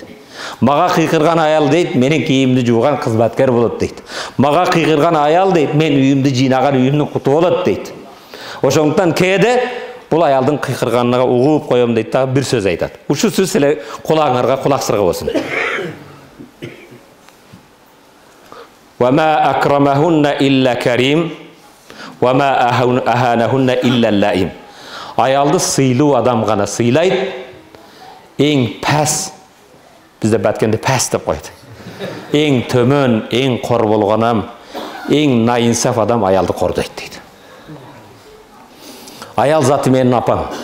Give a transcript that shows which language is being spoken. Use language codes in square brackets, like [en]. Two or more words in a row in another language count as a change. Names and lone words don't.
[ky] "Мага кыйкырган аял" дейт, "менин кийимди жууган кызматкер болот" дейт. "Мага кыйкырган аял" дейт, "мен үйүмдү жыйнаган үйүмдүн куту болот" дейт. Ошондуктан кээде бул аялдын кыйкырганына угуп коем дейт да бир сөз айтат. Ушул сөз силер кулаңарга кулаксырга болсун. [ar] "وما أكرمهن إلا كريم وما أهانهن إلا لئيم." [ky] Аялды сыйлуу адам гана сыйлайт. Эң пәс, бизде баткенде пәс деп койот. Эң төмөн, эң кор болгон адам, эң наинсаф адам аялды кордойт дейт. Аял заты менин апам.